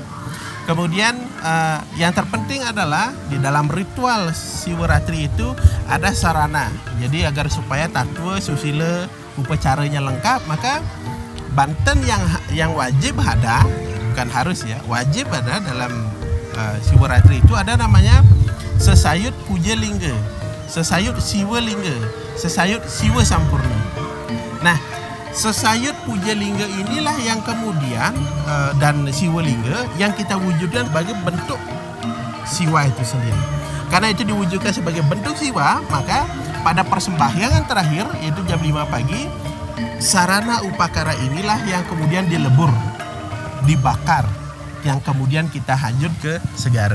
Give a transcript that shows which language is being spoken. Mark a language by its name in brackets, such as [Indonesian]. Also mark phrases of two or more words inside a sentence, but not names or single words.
[Indonesian] Kemudian yang terpenting adalah di dalam ritual Siwaratri itu ada sarana. Jadi agar supaya tatwa, susila, upacaranya lengkap, maka Banten yang wajib ada, bukan harus ya, wajib ada dalam Siwaratri itu ada namanya sesayut puja lingga, sesayut siwa lingga, sesayut siwa sampurna. Nah, sesayut puja lingga inilah yang kemudian dan siwa lingga yang kita wujudkan sebagai bentuk Siwa itu sendiri. Karena itu diwujudkan sebagai bentuk Siwa, maka pada persembahyangan terakhir, yaitu jam 5 pagi, sarana upakara inilah yang kemudian dilebur, dibakar, yang kemudian kita hanyut ke segara.